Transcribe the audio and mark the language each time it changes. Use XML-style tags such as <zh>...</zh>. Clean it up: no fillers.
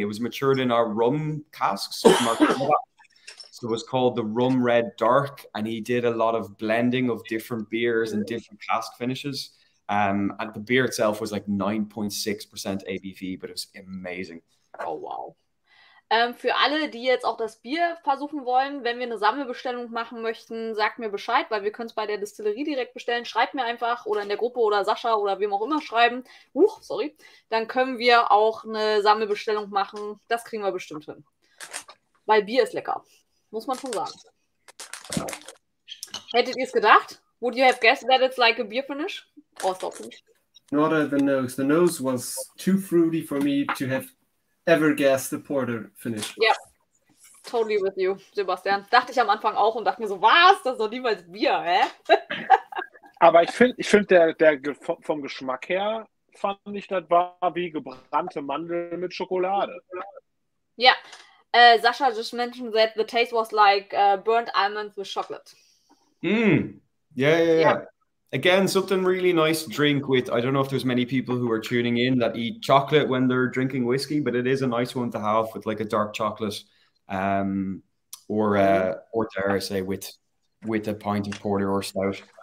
<en>It was matured in our rum casks. So it was called the Rum Red Dark, and he did a lot of blending of different beers and different cask finishes. And the beer itself was like 9.6% ABV, but it was amazing. Oh, wow.</en> <de>Für alle, die jetzt auch das Bier versuchen wollen, wenn wir eine Sammelbestellung machen möchten, sagt mir Bescheid, weil wir können es bei der Distillerie direkt bestellen. Schreibt mir einfach oder in der Gruppe oder Sascha oder wem auch immer schreiben. Sorry. Dann können wir auch eine Sammelbestellung machen. Das kriegen wir bestimmt hin. Weil Bier ist lecker. Muss man schon sagen. Hättet ihr es gedacht?</de> <en>Would you have guessed that it's like a beer finish?</en> <de>Ausdrucken.</de> <en>Not the nose. The nose was too fruity for me to have ever guessed the porter finish. Ja, totally with you, Sebastian.</en> <de>Dachte ich am Anfang auch und dachte mir so, was? Das ist doch niemals Bier, hä? Aber ich finde, vom Geschmack her fand ich, das war wie gebrannte Mandeln mit Schokolade.</de> <en>Ja, Sasha just mentioned that the taste was like burnt almonds with chocolate. Yeah. Again, something really nice to drink with. I don't know if there's many people who are tuning in that eat chocolate when they're drinking whiskey, but it is a nice one to have with like a dark chocolate, or dare I say, with a pint of porter or stout.</en>